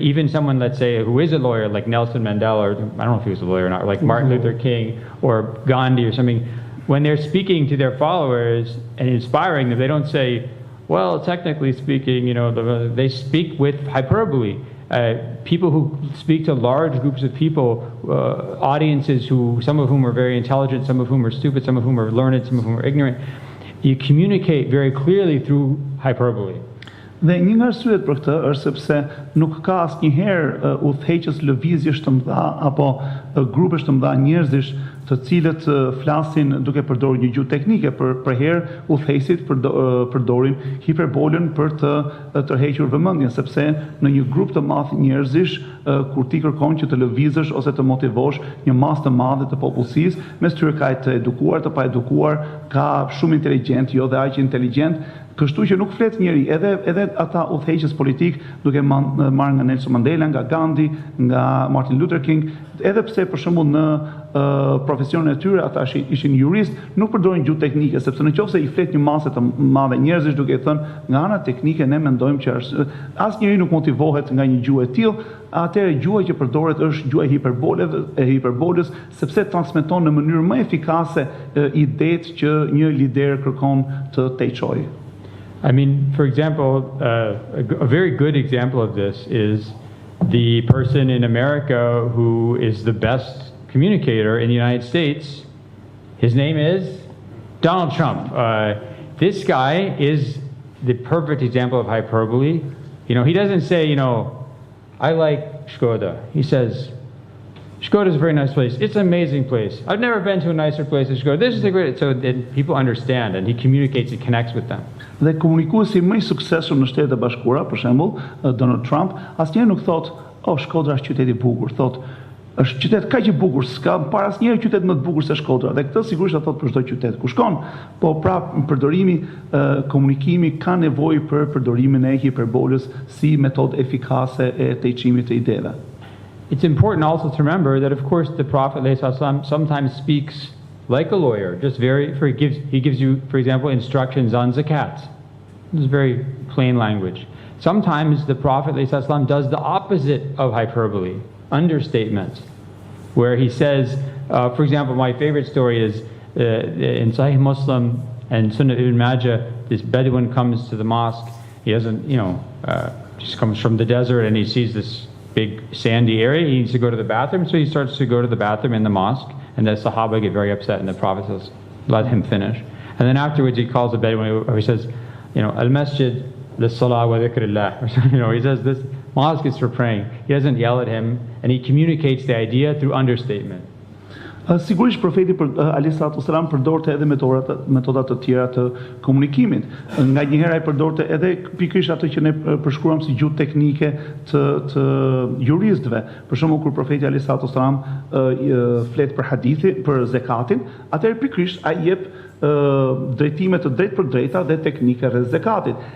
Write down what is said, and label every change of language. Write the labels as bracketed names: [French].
[English] Even someone, let's say, who is a lawyer, like Nelson Mandela, or I don't know if he was a lawyer or not, or like Martin Luther King or Gandhi or something, when they're speaking to their followers and inspiring them, they don't say, well, technically speaking, they speak with hyperbole. People who speak to large groups of people, audiences some of whom are very intelligent, some of whom are stupid, some of whom are learned, some of whom are ignorant, you communicate very clearly through hyperbole. [Albanian] Dhe një nga arsyet për këtë është sepse nuk ka asnjëherë udhëheqës lëvizjesh të mëdha apo grupesh të mëdha njerëzish të cilët flasin duke përdorur një gjuhë teknike, për herë udhëheqësit përdorin hiperbolën për të tërhequr vëmendjen, sepse në një grup të madh njerëzish kur ti kërkon që të lëvizësh ose të motivosh një masë të madhe të popullsisë, mes tyre ka të edukuar, të paedukuar, ka shumë inteligjent, jo dhe aq inteligjent. Kështu që nuk flet njëri, edhe ata udhëheqës politik, duke marrë nga Nelson Mandela, nga Gandhi, nga Martin Luther King, edhe pse për shembull në profesionin e tyre ata ishin jurist, nuk përdorin gjuhë teknike, sepse nëse I flet një masë të madhe njerëzish duke thënë nga ana teknike ne mendojmë që asnjëri nuk motivohet nga një gjuhë e tillë, atëherë gjuha që përdoret është gjuha e hiperbolës, sepse transmeton në mënyrë më efikase idetë që një lider kërkon të teqojë. [English] I mean, for example, a very good example of this is the person in America who is the best communicator in the United States. His name is Donald Trump. This guy is the perfect example of hyperbole. You know, he doesn't say, you know, I like Škoda. He says, Škoda is a very nice place. It's an amazing place. I've never been to a nicer place than Škoda. This is a great... So that people understand, and he communicates, he connects with them. [Albanian] Dhe komunikuesi më i suksesshëm në Shtetet e Bashkuara, për shembull, Donald Trump, asnjëherë nuk thot, "Oh, Shkodra është qytet i bukur." Thot, "Është qytet kaq i bukur, s'ka para asnjëherë qytet më të bukur se Shkodra." Dhe këtë sigurisht e thot për çdo qytet ku shkon. Po prap përdorimi, komunikimi ka nevojë për përdorimin e hiperbolës si metodë efikase e tejçimit të ideve. [English] It's important also to remember that, of course, the Prophet ﷺ sometimes speaks like a lawyer, just he gives you, for example, instructions on zakat. This is very plain language. Sometimes the Prophet ﷺ does the opposite of hyperbole, understatement, where he says, for example, my favorite story is in Sahih Muslim and Sunnah Ibn Majah, this Bedouin comes to the mosque. He doesn't, just comes from the desert and he sees this big sandy area. He needs to go to the bathroom, so he starts to go to the bathroom in the mosque, and the Sahaba get very upset, and the Prophet says, let him finish. And then afterwards he calls the Bedouin, he says, [Arabic] al-masjid lis-salah wa dhikrillah. [English] He says this mosque is for praying. He doesn't yell at him, and he communicates the idea through understatement. [Albanian] Sigurisht profeti alayhi salatu wasalam përdorte edhe metoda të tjera të komunikimit. Nga njëherë ai përdorte edhe pikërisht ato që ne përshkruam si gjuhë teknike të juristëve. Për shembull kur profeti alayhi salatu wasalam flet për hadithin, për zakatin, atëherë pikërisht ai jep drejtime të drejtë për drejta dhe teknike rreth zakatit.